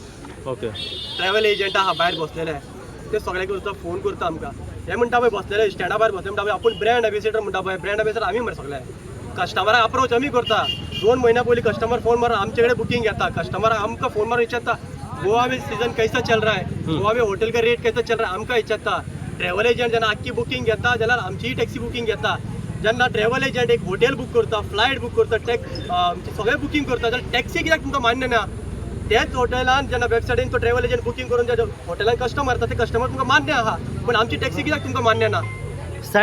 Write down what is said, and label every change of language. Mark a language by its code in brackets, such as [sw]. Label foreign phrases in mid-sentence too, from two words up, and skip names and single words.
[kok] ओके [en] travel agent [kok] आहा भायर बसलेले ते सगळ्यांक करता फोन करता आमकां हे म्हणटा पळय बसलेले स्टँडा भायर बसले म्हणटा पळय आपूण [en] brand ambassador [kok] म्हणटा पळय [en] brand ambassador [kok] आमी मरे सगळे कस्टमराक अप्रोच आमी करता 2 म्हयन्या पयलीं [en] customer phone [kok] मारून आमचे कडेन बुकींग घेता कस्टमराक आमकां फोन मारून विचारता [hi] गोवा में सीजन कैसा चल रहा है गोवा में होटल का रेट कैसा चल रहा है [kok] आमकां विचारता [en] travel agent [kok] जेन्ना आख्खी बुकींग घेता जाल्यार आमचीय [en] taxi booking [kok] घेता जेन्ना [en] travel agent [kok] एक [en] hotel book [kok] करता [en] flight book [kok] करता सगळें बुकींग करता जाल्यार टॅक्सी कित्याक तुमकां मान्य ना त्याच हॉटेलान जेन्ना वेबसायटीन तो [en] travel agent [kok] बुकींग करून त्या हॉटेलान कस्टमर येता ते कस्टमर तुमकां मान्य आहा पूण आमची टॅक्सी कित्याक तुमकां मान्य ना